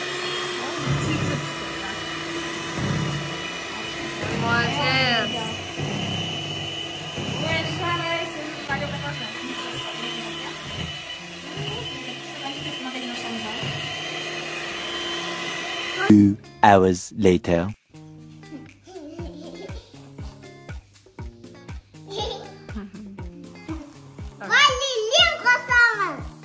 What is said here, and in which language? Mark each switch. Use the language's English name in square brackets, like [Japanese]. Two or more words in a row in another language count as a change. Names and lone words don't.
[Russian] Молодец. [English] Two hours later. [Kazakh] Ванилин қосамыз.